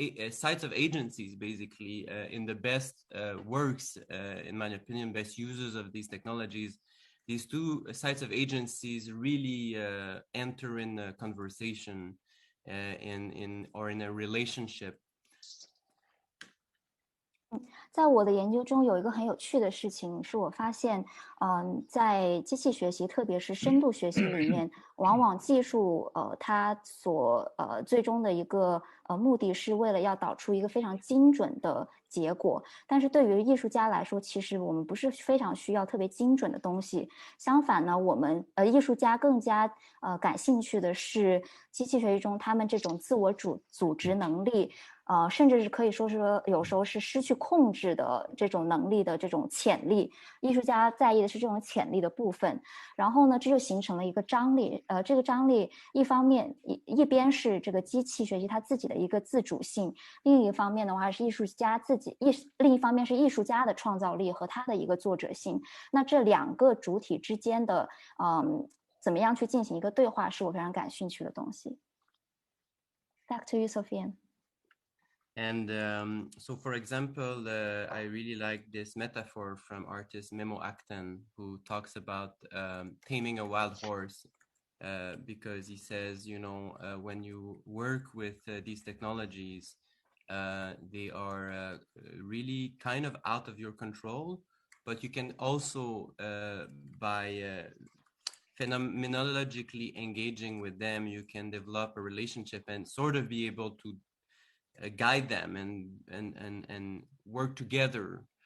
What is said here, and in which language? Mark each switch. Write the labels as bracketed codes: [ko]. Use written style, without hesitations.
[en] sides of agencies, basically, in the best works, in my opinion, best users of these technologies, these two sides of agencies really enter in a conversation in a relationship. [zh] 在我的研究中，有一个很有趣的事情，是我发现，在机器学习，特别是深度学习里面，往往技术，它所最终的一个目的是为了要导出一个非常精准的结果。但是对于艺术家来说，其实我们不是非常需要特别精准的东西。相反呢，我们艺术家更加感兴趣的是机器学习中他们这种自我组织能力。甚至是可以说是有时候是失去控制的这种能力的这种潜力，艺术家在意的是这种潜力的部分。然后呢，这就形成了一个张力。这个张力一方面一边是这个机器学习它自己的一个自主性，另一方面的话是艺术家另一方面是艺术家的创造力和他的一个作者性。那这两个主体之间的怎么样去进行一个对话，是我非常感兴趣的东西。 [en] Back to you, Sofian. And so, for example, I really like this metaphor from artist Memo Acton, who talks about taming a wild horse, because he says, when you work with these technologies, they are really kind of out of your control, but you can also, by phenomenologically engaging with them, you can develop a relationship and sort of be able to guide them and work together